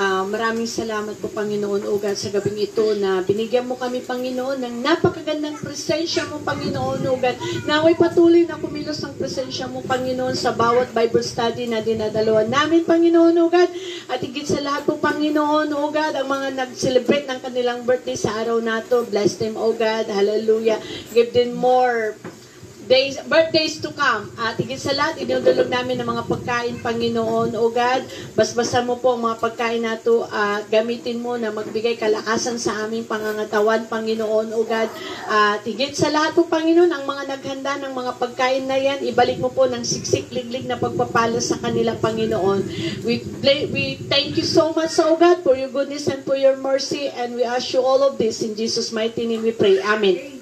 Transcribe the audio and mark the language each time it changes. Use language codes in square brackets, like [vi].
[tl] Maraming salamat po, Panginoon, o God, sa gabing ito na binigyan mo kami, Panginoon, ng napakagandang presensya mo, Panginoon, o God. Naway patuloy na kumilos ang presensya mo, Panginoon, sa bawat Bible study na dinadalawan namin, Panginoon, o God. At higit sa lahat po, Panginoon, o God, ang mga nag-celebrate ng kanilang birthday sa araw na to, [en] bless them, o God, [tl] hallelujah. [en] Give them more birthdays to come. [tl] At higit sa lahat, inudulog namin ng mga pagkain, Panginoon, o God. Basbasan mo po ang mga pagkain na to at gamitin mo na magbigay kalakasan sa aming pangangatawan, Panginoon, o God. At higit sa lahat po, Panginoon, ang mga naghanda ng mga pagkain na yan, ibalik mo po ng siksik-liglig na pagpapala sa kanila, Panginoon. [en] We thank you so much, O God, for your goodness and for your mercy, and we ask you all of this in Jesus' mighty name we pray. Amen.